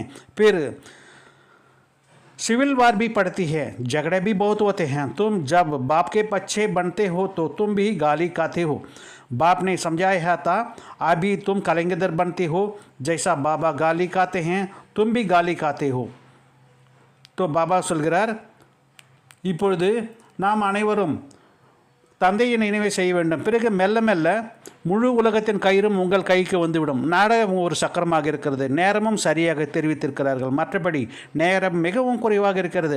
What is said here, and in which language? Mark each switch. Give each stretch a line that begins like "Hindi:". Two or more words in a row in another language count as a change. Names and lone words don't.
Hindi: फिर सिविल वार भी पड़ती है, झगड़े भी बहुत होते हैं. तुम जब बाप के पीछे बनते हो तो तुम भी गाली खाते हो. बाप ने समझाया था, अभी तुम कलंगदर बनते हो, जैसा बाबा गाली खाते हैं तुम भी गाली खाते हो.
Tamil: तो பாபா சொல்கிறார், இப்பொழுது நாம் அனைவரும் தந்தையின் நினைவை செய்ய வேண்டும். பிறகு மெல்ல மெல்ல முழு உலகத்தின் கயிறும் உங்கள் கைக்கு வந்துவிடும். நாடகம் ஒரு சக்கரமாக இருக்கிறது. நேரமும் சரியாக தெரிவித்திருக்கிறார்கள். மற்றபடி நேரம் மிகவும் குறைவாக இருக்கிறது.